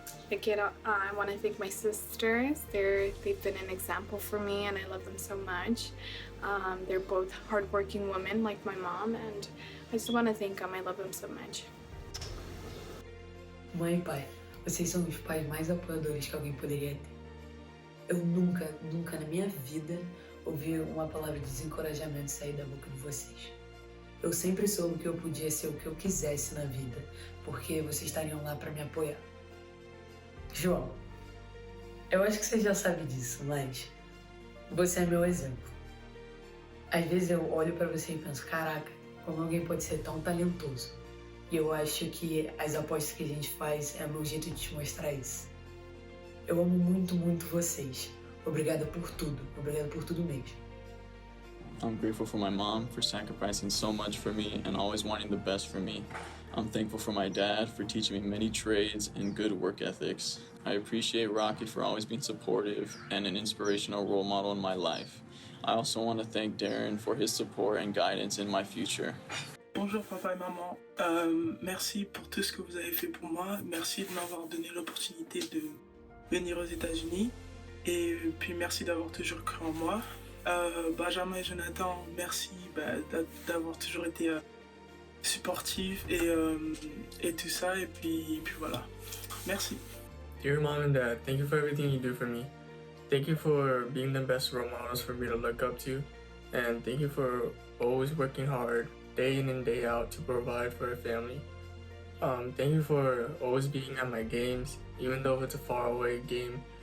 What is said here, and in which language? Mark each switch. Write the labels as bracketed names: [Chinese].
[English] I want to thank my sisters. They've been an example for me and I love them so much. They're both hardworking women like my mom and I just want to thank them. I love them so much. [Portuguese] Mãe e pai, vocês são os pais mais apoiadores que alguém poderia ter. Eu nunca na minha vida ouvi uma palavra de desencorajamento sair da boca de vocês. Eu sempre soube que eu podia ser o que eu quisesse na vida, porque vocês estariam lá para me apoiar. João, eu acho que você já sabe disso, mas você é meu exemplo. Às vezes eu olho para você e penso, caraca, como alguém pode ser tão talentoso? E eu acho que as apostas que a gente faz é o meu jeito de te mostrar isso. Eu amo muito, muito vocês. Obrigada por tudo mesmo. [English] I'm grateful for my mom for sacrificing so much for me and always wanting the best for me. I'm thankful for my dad for teaching me many trades and good work ethics. I appreciate Rocky for always being supportive and an inspirational role model in my life. I also want to thank Darren for his support and guidance in my future. [French] Bonjour papa et maman, merci pour tout ce que vous avez fait pour moi, merci de m'avoir donné l'opportunité de venir aux États-Unis et puis merci d'avoir toujours cru en moi. Benjamin et Jonathan, merci d'avoir toujours été supportifs et tout ça et puis voilà, merci. [English] Dear mom and dad, thank you for everything you do for me. Thank you for being the best role models for me to look up to, and thank you for always working hard day in and day out to provide for a family. Thank you for always being at my games, even though it's a far away game.